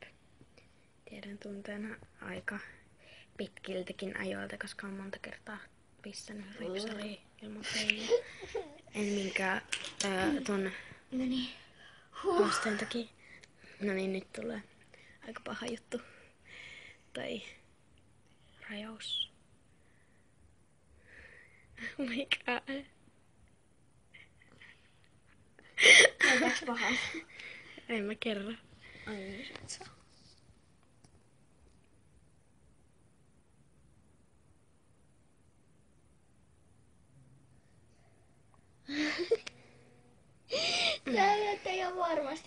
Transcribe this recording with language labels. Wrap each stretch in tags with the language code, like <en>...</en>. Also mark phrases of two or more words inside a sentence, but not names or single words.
<fi>Tiedän tunteena aika pitkiltäkin ajoilta, koska on monta kertaa pistänyt ripsariin ilman peiliä. En minkään ton No niin. haasteen takia. No niin, nyt tulee aika paha juttu. Tai rajaus.</fi> <en>Oh my god.</en> <fi>Onks paha? En mä kerro. Ai niin, sä et saa. Tää näyttää ihan varmasti.</fi>